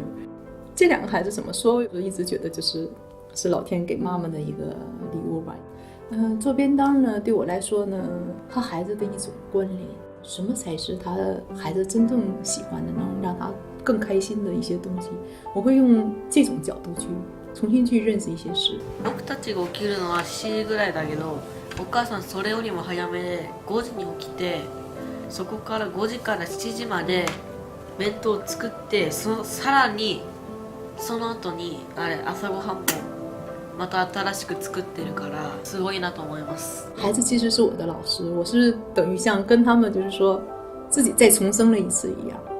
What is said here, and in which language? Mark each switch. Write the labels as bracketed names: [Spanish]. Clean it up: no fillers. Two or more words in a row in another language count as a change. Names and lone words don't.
[Chinese] 这2个孩子怎么说，我一直觉得是老天给妈妈的一个礼物吧。做便当呢，对我来说呢，和孩子的一种关联，什么才是他的孩子真正喜欢的，能让他更开心的一些东西，我会用这种角度去重新去认识一些事。 [Japanese] 僕たちが起きるのは7時ぐらいだけど、お母さんそれよりも早めで5時に起きて、そこから5時から7時まで弁当を作って、さらにその後にあれ朝ごはんもまた新しく作ってるからすごいなと思います。 [Chinese] 孩子其实是我的老师，我是等于像跟他们就是说自己再重生了一次一样。